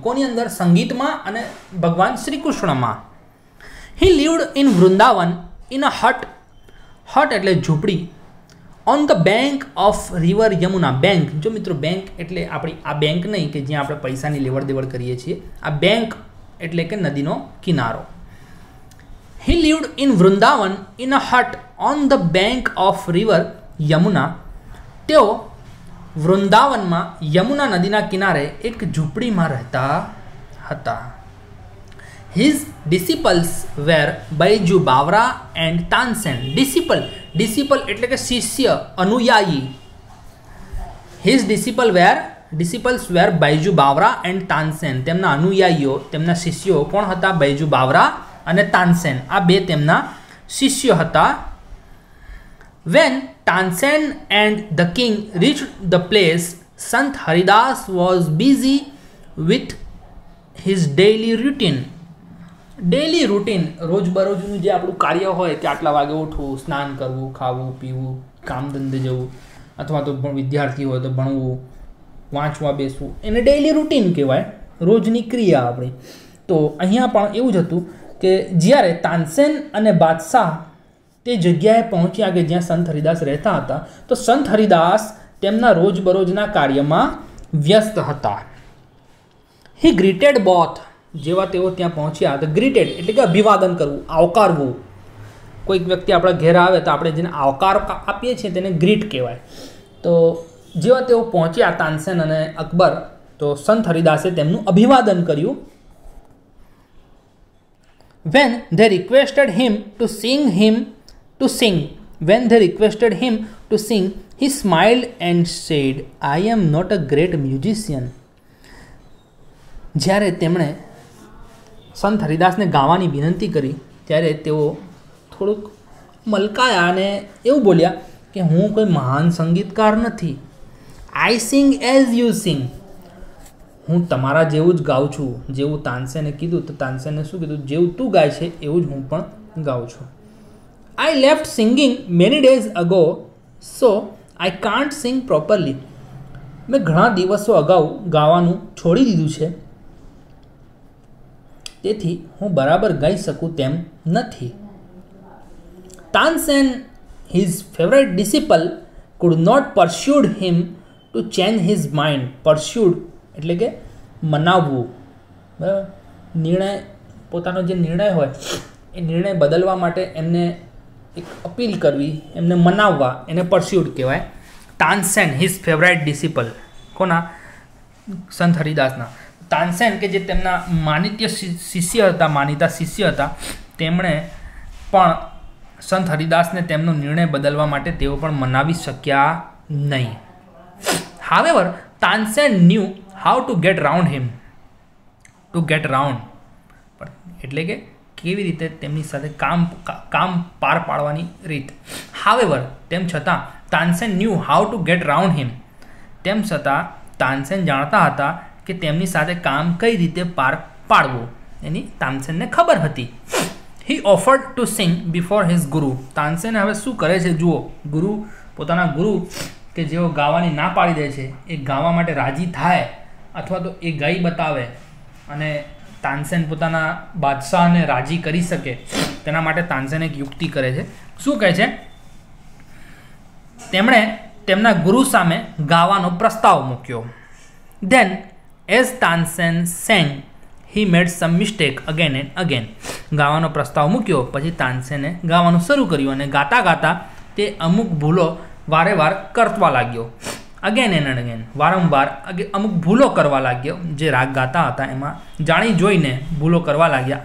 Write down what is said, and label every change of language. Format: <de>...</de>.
<gu>કોની અંદર? સંગીતમાં અને ભગવાન શ્રી કૃષ્ણમાં.</gu> <en>He lived in Vrindavan in a hut.</en> <gu>હટ એટલે ઝૂંપડી.</gu> <en>On the bank of river Yamuna.</en> <gu>Bank, જો મિત્રો, બેંક એટલે આપણી આ બેંક નહીં કે જ્યાં આપણે પૈસાની લેવડ દેવડ કરીએ છીએ. આ બેંક એટલે કે નદીનો કિનારો.</gu> <en>He lived in Vrindavan in a hut on the bank of river Yamuna.</en> <gu>તેઓ વૃંદાવનમાં યમુના નદીના કિનારે એક ઝૂંપડીમાં રહેતા હતા.</gu> <en>His disciples were Baiju Bawra and Tansen.</en> <gu>Disciple એટલે કે શિષ્ય, અનુયાયી.</gu> <en>His disciples were Baiju Bawra and Tansen.</en> <gu>તેમના અનુયાયીઓ, તેમના શિષ્યો કોણ હતા? બૈજુ બાવરા અને તાનસેન. આ બે તેમના શિષ્યો હતા.</gu> <en>When Tansen and the king reached the place, Sant Haridas was busy with his daily routine.</en> <gu>Daily routine, રોજબરોજનું જે આપણું કાર્ય હોય કે આટલા વાગે ઉઠવું, સ્નાન કરવું, ખાવું પીવું, કામ ધંધે જવું, અથવા તો વિદ્યાર્થી હોય તો ભણવું, વાંચવા બેસવું, એને ડેઇલી રૂટીન કહેવાય, રોજની ક્રિયા આપણી. તો અહીંયા પણ એવું જ હતું કે જ્યારે તાનસેન અને બાદશાહ તે જગ્યાએ પહોંચ્યા કે જ્યાં સંત હરિદાસ રહેતા હતા, તો સંત હરિદાસ તેમના રોજબરોજના કાર્યમાં વ્યસ્ત હતા.</gu> <en>He greeted both.</en> <gu>જેવા તેઓ ત્યાં પહોંચ્યા તો ગ્રીટેડ એટલે કે અભિવાદન કરવું, આવકારવું. કોઈક વ્યક્તિ આપણા ઘેર આવે તો આપણે જેને આવકાર આપીએ છીએ તેને ગ્રીટ કહેવાય. તો જેવા તેઓ પહોંચ્યા તાનસેન અને અકબર, તો સંત હરિદાસે તેમનું અભિવાદન કર્યું.</gu> <en>When they requested him to sing, he smiled and said, I am not a great musician.</en> <gu>જ્યારે તેમણે સંત હરિદાસને ગાવાની વિનંતી કરી ત્યારે તેઓ થોડુંક મલકાયા અને એવું બોલ્યા કે હું કોઈ મહાન સંગીતકાર નથી. આઈ સિંગ એઝ યુ સિંગ. હું તમારા જેવું જ ગાઉં છું. જેવું તાનસેને કીધું તો તાનસેને શું કીધું, જેવું તું ગાય છે એવું જ હું પણ ગાઉં છું.</gu> <en>I left singing many days ago so I can't sing properly.</en> <gu>મેં ઘણા દિવસો અગાઉ ગાવાનું છોડી દીધું છે, તેથી હું બરાબર ગાઈ શકું તેમ નથી.</gu> <en>Tansen, his favorite disciple, could not persuade him to change his mind.</en> <gu>Persuade એટલે કે મનાવવું, બરાબર. નિર્ણય, પોતાનો જે નિર્ણય હોય એ નિર્ણય બદલવા માટે એમને એક અપીલ કરવી, એમને મનાવવા, એને પરસ્યુડ કહેવાય.</gu> <en>Tansen, his favourite disciple.</en> <gu>કોના? સંત હરિદાસના. તાનસેન કે જે તેમના માનિતા શિષ્ય હતા, તેમણે પણ સંત હરિદાસને તેમનો નિર્ણય બદલવા માટે તેઓ પણ મનાવી શક્યા નહીં.</gu> <en>However, Tansen knew how to get round him. To get round</en> <gu>એટલે કે કેવી રીતે તેમની સાથે કામ પાર પાડવાની રીત.</gu> <en>However,</en> <gu>તેમ છતાં</gu> <en>Tansen knew how to get round him.</en> <gu>તેમ છતાં તાનસેન જાણતા હતા કે તેમની સાથે કામ કઈ રીતે પાર પાડવું એની તાનસેનને ખબર હતી.</gu> <en>He offered to sing before his guru.</en> <gu>Tansen હવે શું કરે છે જુઓ. પોતાના ગુરુ કે જેઓ ગાવાની ના પાડી દે છે એ ગાવા માટે રાજી થાય અથવા તો એ ગાઈ બતાવે અને તાનસેન પોતાના બાદશાહને રાજી કરી શકે તેના માટે તાનસેન એક યુક્તિ કરે છે. શું કહે છે? તેમણે તેમના ગુરુ સામે ગાવાનો પ્રસ્તાવ મૂક્યો.</gu> <en>Then as Tansen sang, he made some mistake again and again.</en> <gu>ગાવાનો પ્રસ્તાવ મૂક્યો પછી તાનસેને ગાવાનું શરૂ કર્યું અને ગાતા ગાતા તે અમુક ભૂલો વારેવાર કરવા લાગ્યો.</gu> <en>again and again,</en> <gu>વારંવાર અમુક ભૂલો કરવા લાગ્યો. જે રાગ ગાતા હતા એમાં જાણી જોઈને ભૂલો કરવા લાગ્યા.</gu>